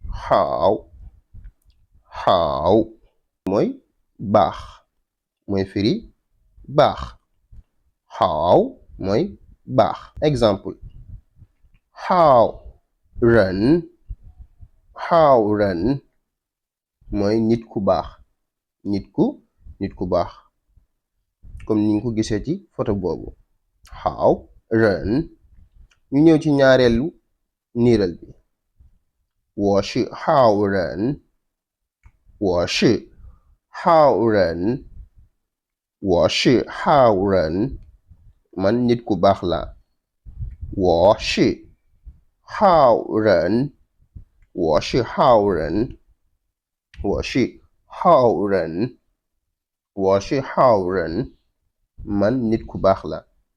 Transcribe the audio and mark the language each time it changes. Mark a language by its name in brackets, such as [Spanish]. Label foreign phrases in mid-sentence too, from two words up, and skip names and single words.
[Wolof] xaaw xaaw mooy baax mooy firi baax xaaw mooy baax exemple [Chinese] 好人好人 [Wolof] mooy nit ku baax nit ku baax comme ni nga ko gisee ci photo boobu xaaw ren ñu ñëw ci ñaareelu niiral bi [Chinese] 我是好人我是好人我是好人 [Wolof] man nit ku baax la [Chinese] 我是好人我是好人我是好人我是好人 [Wolof] man nit ku baax la